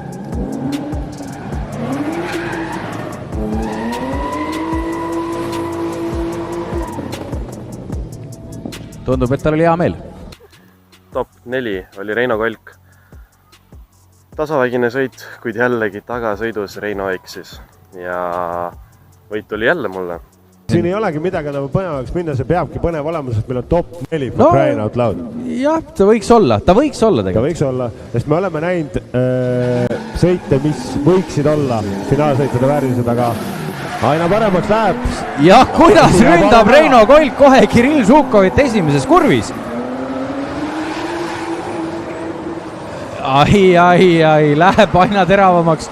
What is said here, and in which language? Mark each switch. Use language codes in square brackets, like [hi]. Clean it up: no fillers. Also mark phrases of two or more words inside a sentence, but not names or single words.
[et] Tundub, et tal oli hea meel. Top 4 oli Reino Kolk. Tasavägine sõit, kuid jällegi tagasõidus Reino eksis. Ja võit tuli jälle mulle. Siin ei olegi midagi nagu põnevaks minna, see peabki põnev olema, sest meil on top 4 [en] for crying out loud. [et] Jah, ta võiks olla tegelikult. Ta võiks olla, sest me oleme näinud sõite, mis võiksid olla finaalsõitude väärilised, aga aina paremaks läheb. Ja kuidas ründab Reino Kolk kohe Kirill Žukovit esimeses kurvis. Ai, läheb aina teravamaks.